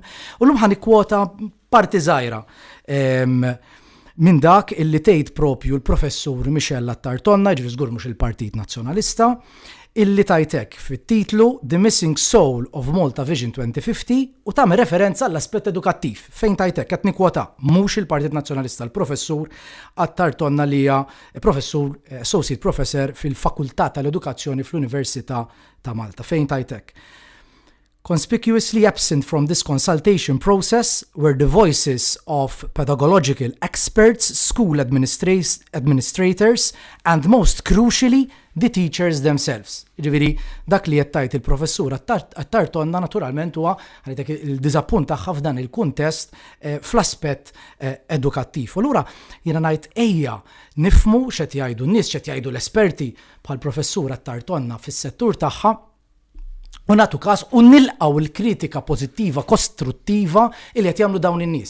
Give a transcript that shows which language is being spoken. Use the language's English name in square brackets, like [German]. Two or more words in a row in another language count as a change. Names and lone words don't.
[Maltese] U llum ħanikwota parti żgħira minn dak illi tgħid propju l-Professur Michel Attartonna, ġifieri żgur mhux il-Partit Nazzjonalista, illi tajtek fit-titlu The Missing Soul of Malta Vision 2050 u tagħmel referenza għall-aspett edukattiv. Fejn tajtek qed nikkwota mhux il-Partit Nazzjonalista, l-Professur Attartonna li hija professur [English] associate professor [Maltese] fil-Fakultà tal-Edukazzjoni fl-Università ta' Malta. Fejn tajtek. [English] Conspicuously absent from this consultation process were the voices of pedagogical experts, school administrators, and most crucially, the teachers themselves. [Maltese] Ġifieri dak li qed tajt il-professur Attartonna naturalment huwa ħanitek il-diżappunt tagħha f'dan il-kuntest fl-aspett edukattiv. U lura jiena ngħid ejja nifhmu x'qed jgħidu n-nies, x'qed jgħidu l-esperti bħall-professur Attartonna fis-settur tagħha, u nagħtu każ u nilqgħu l-kritika pożittiva, kostruttiva li qed jagħmlu dawn in-nies.